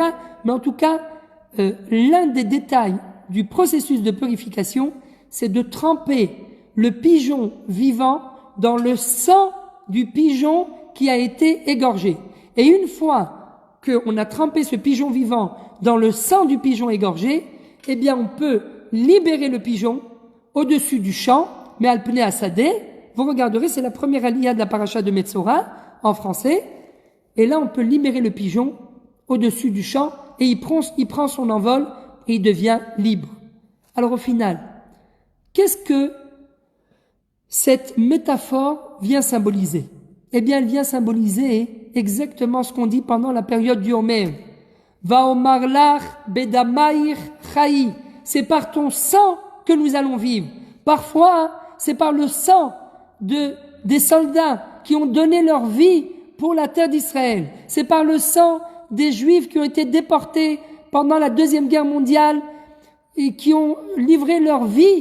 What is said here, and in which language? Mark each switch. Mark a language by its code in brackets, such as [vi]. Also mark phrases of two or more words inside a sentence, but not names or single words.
[fr] Mais en tout cas, l'un des détails du processus de purification, c'est de tremper le pigeon vivant dans le sang du pigeon qui a été égorgé. Et une fois qu'on a trempé ce pigeon vivant dans le sang du pigeon égorgé, eh bien on peut libérer le pigeon au-dessus du champ, mais [he] על פני השדה. [fr] Vous regarderez, c'est la première aliyah de la paracha de Metzora en français. Et là, on peut libérer le pigeon au-dessus du champ et il prend son envol et il devient libre. Alors au final, qu'est-ce que cette métaphore vient symboliser? Eh bien, elle vient symboliser exactement ce qu'on dit pendant la période du Homer. [he] ואומר לך בדמייך חיי. [fr] C'est par ton sang que nous allons vivre. Parfois, c'est par le sang des soldats qui ont donné leur vie pour la terre d'Israël. C'est par le sang des Juifs qui ont été déportés pendant la Deuxième Guerre mondiale et qui ont livré leur vie.